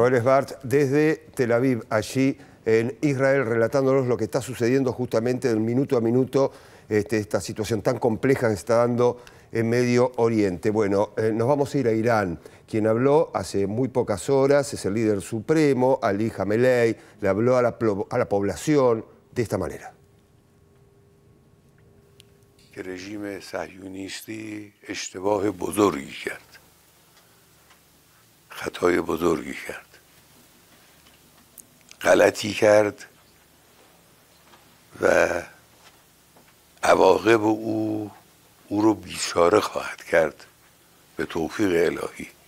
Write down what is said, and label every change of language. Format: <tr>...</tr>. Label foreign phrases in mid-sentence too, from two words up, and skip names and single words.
<es>Joel Sbart, desde Tel Aviv, allí en Israel, relatándonos lo que está sucediendo justamente del minuto a minuto, esta situación tan compleja que se está dando en Medio Oriente. Bueno, nos vamos a ir a Irán. Quien habló hace muy pocas horas es el líder supremo, Ali Khamenei, le habló a la población de esta manera.</es> <fa>که رژیم صهیونیستی اشتباه بزرگی کرد، خطای بزرگی کرد، غلطی کرد و عواقب او رو بیچاره خواهد کرد به توفیق الهی.</fa>